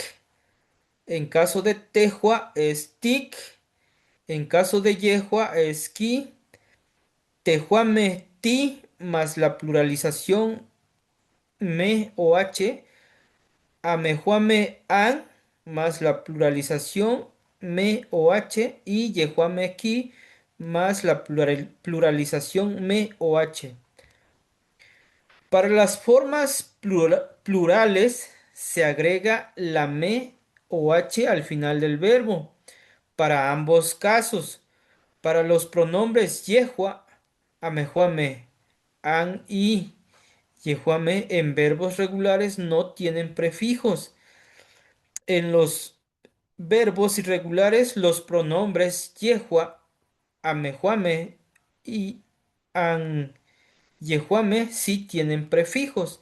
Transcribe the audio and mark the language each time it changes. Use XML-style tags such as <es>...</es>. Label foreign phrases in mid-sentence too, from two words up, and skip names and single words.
<es>en caso de tejua es tic, en caso de yehua es ki,</es> <nci>tejuame ti</nci> <es>más la pluralización me o h, amejuame an más la pluralización me o h y yejuame ki más la pluralización me o h. Para las formas plurales se agrega la me o h al final del verbo. Para ambos casos, para los pronombres yehua, amejuame, an y yejuame en verbos regulares no tienen prefijos. En los verbos irregulares, los pronombres yehua, amejuame y</es> <nci>an Yehuame</nci> <es>sí tienen prefijos.</es>